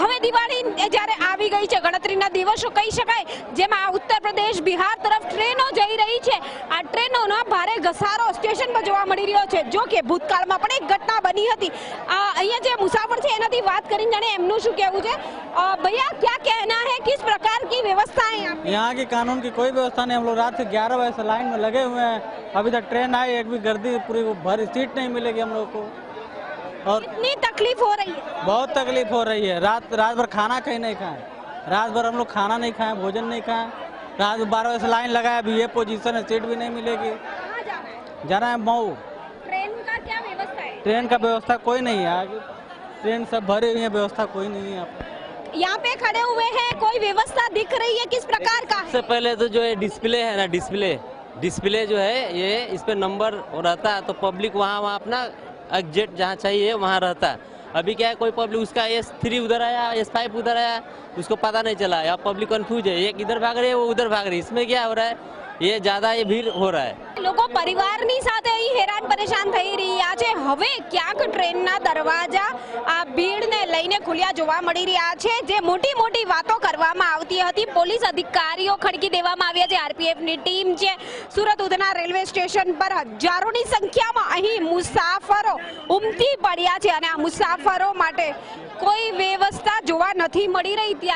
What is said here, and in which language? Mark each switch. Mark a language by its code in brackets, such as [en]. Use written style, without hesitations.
[gu] હવે દિવાળી જ્યારે આવી ગઈ છે, ગણતરીના દિવસો કહી શકાય, જેમાં ઉત્તર પ્રદેશ બિહાર તરફ ટ્રેનો જઈ રહી છે। આ ટ્રેનોનો ભારે ઘસારો સ્ટેશન પર જોવા મળી રહ્યો છે। જો કે ભૂતકાળમાં પણ એક ઘટના બની હતી। અહીંયા જે મુસાફર છે એનાથી વાત કરીને જાણે એમનું શું કહેવું છે। [hi] भैया क्या कहना है, किस प्रकार की व्यवस्था है यहाँ की कानून की कोई व्यवस्था नहीं। हम लोग रात से 11 बजे से लाइन में लगे हुए हैं। अभी तक ट्रेन आई, एक भी गर्दी पूरी भरी सीट नहीं मिलेगी हम लोग को, और कितनी तकलीफ हो रही है? बहुत तकलीफ हो रही है। रात भर खाना कहीं नहीं खाए, रात भर हम लोग खाना नहीं खाए, भोजन नहीं खाए। रात 12 बजे से लाइन लगाया, अभी ये पोजीशन है, सीट भी नहीं मिलेगी। जाना है मऊ। ट्रेन का क्या व्यवस्था है? ट्रेन का व्यवस्था कोई नहीं है, आगे ट्रेन सब भरी हुई है, व्यवस्था कोई नहीं है। यहाँ पे खड़े हुए हैं, कोई व्यवस्था दिख रही है, किस प्रकार का है? सबसे पहले तो जो है डिस्प्ले है ना, डिस्प्ले जो है ये इस पे नंबर रहता है, तो पब्लिक वहाँ अपना एग्जिट जहाँ चाहिए वहाँ रहता है। अभी क्या है, कोई पब्लिक उसका S3 उधर आया, S5 उधर आया, उसको पता नहीं चला। अब पब्लिक कंफ्यूज है, एक इधर भाग रही है, वो उधर भाग रही है। इसमें क्या हो रहा है, ये ज्यादा ये भीड़ हो रहा है। [gu] લોકો પરિવારની સાથે અહીં હેરાન પરેશાન થઈ રહ્યા છે। હવે ક્યાંક ટ્રેનના દરવાજા આ ભીડને લઈને ખુલ્યા જોવા મળી રહ્યા છે। જે મોટી વાતો કરવામાં આવતી હતી, પોલીસ અધિકારીઓ ખડકી દેવામાં આવ્યા છે। આરપીએફની ટીમ છે સુરત ઉધના રેલવે સ્ટેશન પર હજારોની સંખ્યામાં અહીં મુસાફરો ઉમટી પડ્યા છે, અને આ મુસાફરો માટે કોઈ વ્યવસ્થા જોવા નથી મળી રહી।